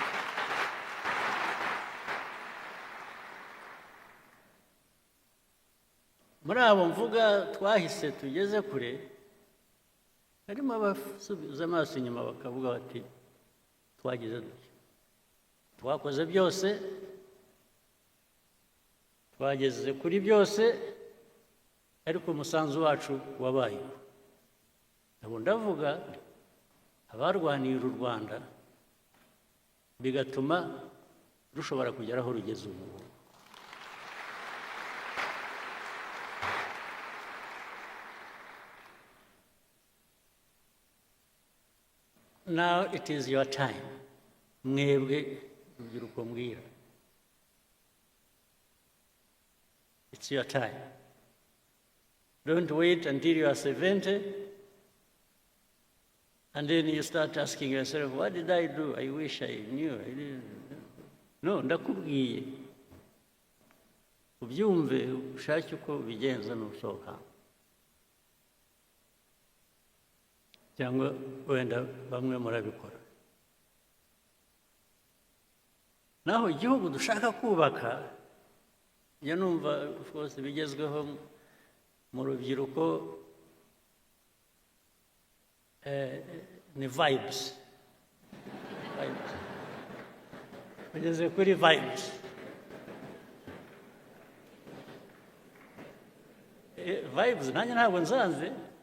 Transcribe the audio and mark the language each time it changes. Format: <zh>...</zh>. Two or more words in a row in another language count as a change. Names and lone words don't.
<rw>Muri abo mvuga twahise tugeze kure, harimo abasubiza amaso inyuma bakavuga bati twagize dutya, twakoze byose, twageze kuri byose, ariko umusanzu wacu wabaye. Abo ndavuga abarwaniye u Rwanda bigatuma rushobora kugera aho rugeze ubu.</rw> <en>Now it is your time.</en> <rw>Mwebwe urubyiruko mbwira.</rw> <en>It's your time. Don't wait until you are 70 and then you start asking yourself, what did I do? I wish I knew. I didn't.</en> <rw>No, ndakubwiye. Ubyumve ushake uko bigenza nusohoka. Cyangwa wenda bamwe murabikora. Naho igihugu dushaka kubaka, njya numva</rw> <en>of course</en> <rw>bigezweho mu rubyiruko ni vibes. Bageze kuri vibes. Vibes nanjye ntabwo nzanze.</rw>